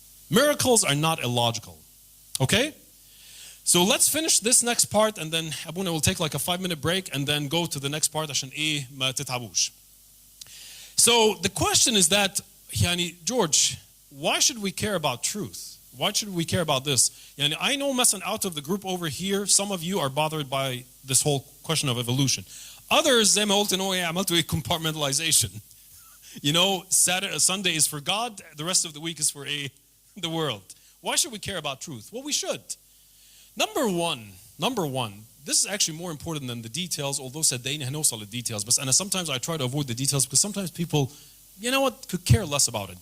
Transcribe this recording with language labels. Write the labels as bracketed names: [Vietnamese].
[English] Miracles are not illogical. Okay? So let's finish this next part and then Abuna will take like a 5-minute break and then go to the next part [Arabic] عشان ما تتعبوش. [English] So the question is that, George, why should we care about truth? Why should we care about this? I know مثلا out of the group over here, some of you are bothered by this whole question of evolution. Others, [Arabic] زي ما قلت إنه عملتوا compartmentalization. [English] Sunday is for God, the rest of the week is for the world. Why should we care about truth? Well, we should. Number one, this is actually more important than the details, although [Arabic] صدقيني هنوصل للدetails. [English] But sometimes I try to avoid the details because sometimes people, could care less about it.